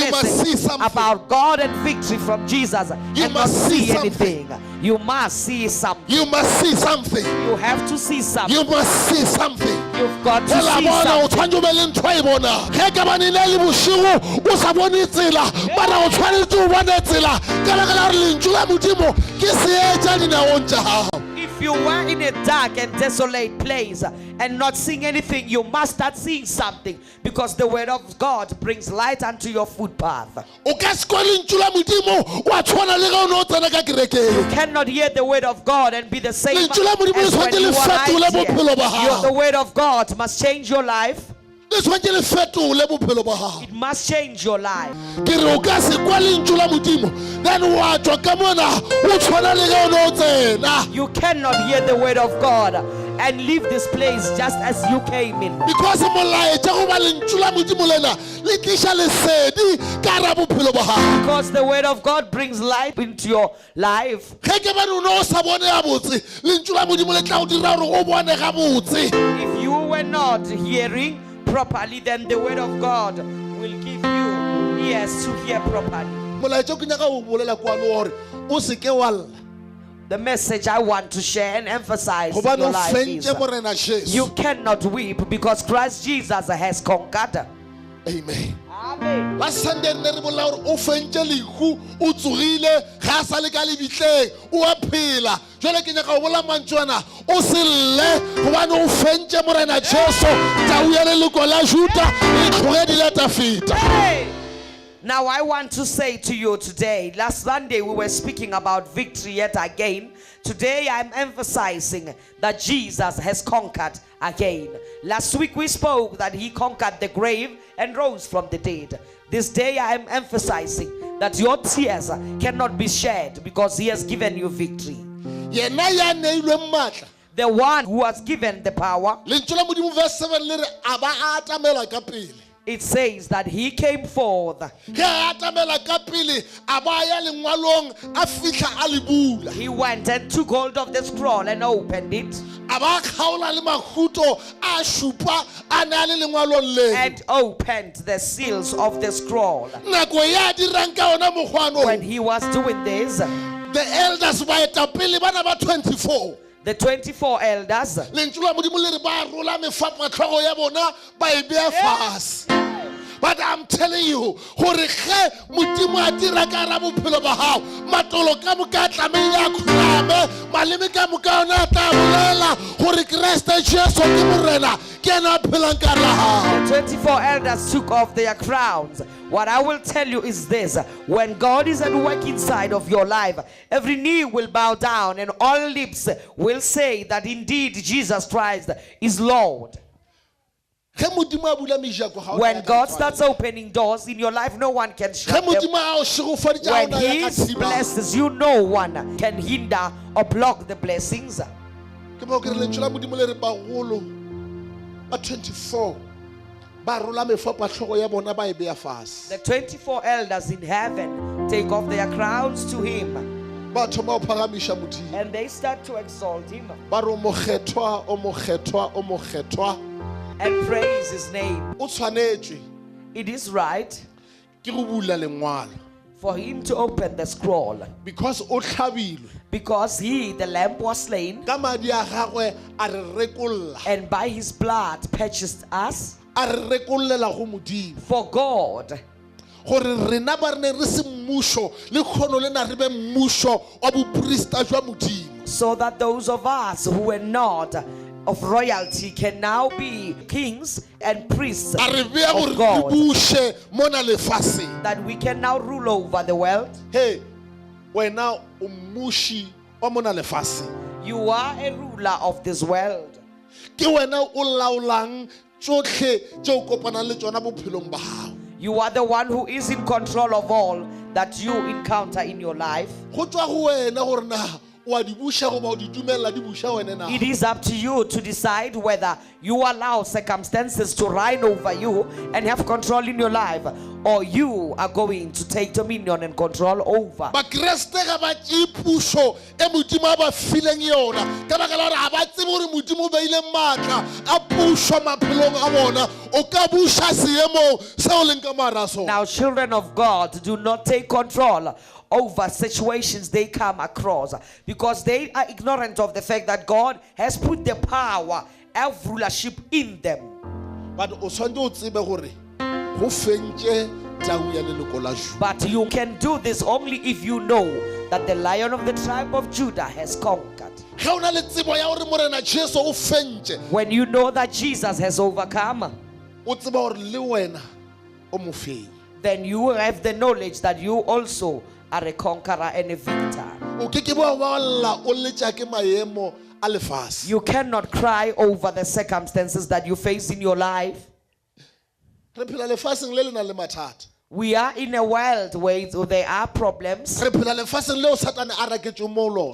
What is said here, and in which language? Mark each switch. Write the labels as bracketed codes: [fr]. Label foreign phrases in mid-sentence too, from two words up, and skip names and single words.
[en] You must see message something. about God and victory from Jesus You and not must see see something. anything. You must see something. You must see something. You have to see something. You must see something. You've got to [nso] Hela [en] see [nso] bona o [en] something. [nso] tshwanetse o be le ntho e bona ge ka bane le le bosigo o sa bone tsela bana o tshwanetse o bone tsela ka baka la gore lentswe la modimo ke seetša dinaong tša gago. [en] If you were in a dark and desolate place and not seeing anything, you must start seeing something, because the word of God brings light unto your footpath. [nso] O ka se kwa lentswe la modimo wa tshwana le ge o ne o tsena ka [en] You [nso] kerekeng. [en] cannot hear the word of God and be the same as [nso] Lentswe la modimo le [en] when [nso] tshwanetse [en] you [nso] le [en] were [nso] fetole [en] right [nso] bophelo ba [en] here. [nso] gago. [en] The word of God must change your life. [nso] Le tshwanetse le fetole bophelo ba gago. [en] It must change your life. [nso] Ke re o ka se kwa lentswe la modimo then wa tswa ka mona o tshwana le ge o ne o tsena. [en] You cannot hear the word of God and leave this place just as you came in. [nso] Because molaetša goba lentswe la modimo lena le tliša lesedi ka hara bophelo ba gago. [en] Because the word of God brings light into your life. [nso] Ge ke bane o ne o sa bone gabotse lentswe la modimo le tla o dira gore o bone gabotse. [en] If you were not hearing properly, then the word of God will give you ears to hear properly. [nso] Molaetša ke nyaka o bolela kwano gore o se ke wa lla [en] The message I want to share and emphasize in [nso] gobane [en] your [nso] o [en] life is [nso] fentše morena Jesu. [en] you cannot weep because Christ Jesus has conquered. Amen. Amen. [nso] La Sunday ne re bolela gore o fentše lehu o tsogile ga a sa le ka lebitleng o a phela. Jwale ke nyaka o bola mantšu ana o se lle gobane o fentše morena Jesu tau ya leloko la Juda e tlogedile ta feta. [en] Hey! Now I want to say to you today, last Sunday we were speaking about victory yet again. Today I'm emphasizing that Jesus has conquered again. Last week we spoke that he conquered the grave and rose from the dead. This day I am emphasizing that your tears cannot be shed because he has given you victory. [nso] Yena ya neilwe maatla. [en] The one who has given the power, [nso] Lentswe la modimo verse 7 le re a ba a atamela ka pele. [en] it says that he came forth. [nso] Ge a atamela ka pele a ba ya lengwalong a fitlha a le bula. [en] He went and took hold of the scroll and opened it [nso] A ba kgaola le mahuto a šupa a ne a le lengwalong le. [en] and opened the seals of the scroll. [nso] Nako ya dirang ka ona mokgwano. [en] When he was doing this, The elders [nso] baetapele bana ba 24. [en] the 24 elders, [nso] Lentswe la modimo le re ba rola mefapatlhogo ya bona ba e beya fase. [en] But I'm telling you, [nso] gore ge modimo a dira ka hara bophelo ba gago matolo ka moka a tlamehile a khulame maleme ka moka ona a tla bolela gore Kreste Jesu ke morena ke ena a phelang ka hare ga gago. [en] the 24 elders took off their crowns. What I will tell you is this: when God is at work inside of your life, every knee will bow down and all lips will say that indeed Jesus Christ is Lord. [nso] Ge modimo a bula mejako ga o [en] When [nso] na ya [en] God [nso] ka [en] starts opening doors in your life, no one can [nso] ge [en] shut them. [nso] modimo a o šegofaditša ga o [en] When [nso] na ya [en] he [nso] ka thiba. [en] blesses you, no one can hinder or block the blessings. [nso] Ke mo ke re lentswe la modimo le re bagolo ba 24 ba rola mefapatlhogo ya bona ba e beya fase. [en] The 24 elders in heaven take off their crowns to him [nso] Ba thoma o phagamiša modimo. [en] and they start to exalt him [nso] Ba re o mokgethwa o mokgethwa o mokgethwa [en] and praise his name. [nso] o tshwanetswe [en] It is right [nso] ke go bula lengwalo [en] for him to open the scroll [nso] because o tlhabilwe [en] because he, the lamb, was slain [nso] ka madi a gagwe a re rekolla [en] and by his blood purchased us [nso] a re rekollela go modimo [en] for God. [nso] gore rena ba re ne re se mmušo le kgono le na re be mmušo wa boporista jwa modimo. [en] So that those of us who were not of royalty can now be kings and priests [nso] A re bea gore [en] of [nso] re [en] God, [nso] buše mona lefaseng. [en] that we can now rule over the world. [nso] Hey, wena o mmuši wa mona lefaseng. [en] You are a ruler of this world. [nso] Ke wena o laolang tsotlhe tšeo o kopanang le tšona bophelong ba gago. [en] You are the one who is in control of all that you encounter in your life. [nso] Go tswa go wena gore na o a di buša goba o di dumelela di buša wena na. [en] It is up to you to decide whether you allow circumstances to reign over you and have control in your life, or you are going to take dominion and control over. [nso] Bakreste ga ba tšee pušo e modimo a ba fileng yona ka baka la gore ga ba tsebe gore modimo o beile maatla a pušo maphelong a bona. O ka buša seemong se o leng ka mara sona. [en] Now, children of God do not take control over situations they come across because they are ignorant of the fact that God has put the power of rulership in them. [nso] But o tshwanetse o tsebe gore go fentše tau ya leloko la Juda. [en] But you can do this only if you know that the Lion of the tribe of Judah has conquered. [nso] Ge o na le tsebo ya gore morena Jesu o fentše, [en] When you know that Jesus has overcome, [nso] o tseba gore le wena o mofenyi. [en] then you have the knowledge that you also are a conqueror and a victor. [nso] O ke ke ba wa lla o letša ke maemo a lefase. [en] You cannot cry over the circumstances that you face in your life. [nso] Re phela lefaseng le le nang le mathata. [en] We are in a world where there are problems. [nso] Re phela lefaseng leo Satane a raketšwe mo lona.